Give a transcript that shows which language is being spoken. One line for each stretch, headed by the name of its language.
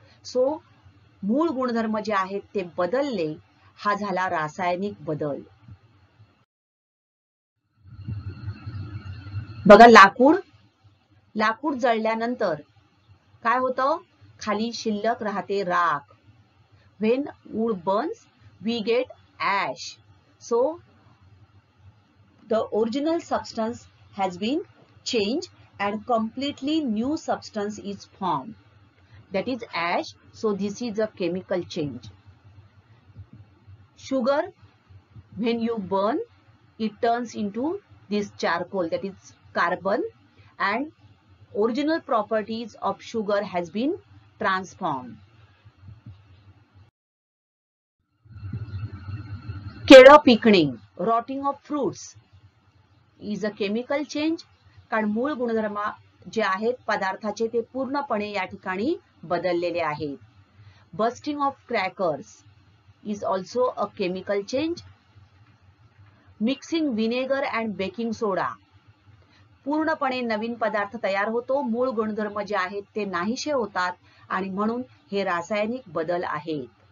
Marathi: So मूळ गुणधर्म जे आहेत ते बदलले, हा झाला रासायनिक बदल. बघा, लाकूड जळल्यानंतर काय होतं, खाली शिल्लक राहते राख.
English: When wood burns, we get ash. So the original substance has been changed and completely new substance is formed. That is ash. So this is a chemical change. Sugar, when you burn, it turns into this charcoal, that is carbon, and original properties of sugar has been transformed.
Marathi: केळं पिकणे,
English: rotting of fruits, is a chemical change.
Marathi: कारण मूळ गुणधर्म जे आहेत पदार्थाचे ते पूर्णपणे या ठिकाणी बदललेले आहेत.
English: Bursting of crackers is also a chemical change. Mixing vinegar and baking soda,
Marathi: पूर्णपणे नवीन पदार्थ तयार होतो, मूळ गुणधर्म जे आहेत ते नाहीसे होतात आणि म्हणून हे रासायनिक बदल आहेत.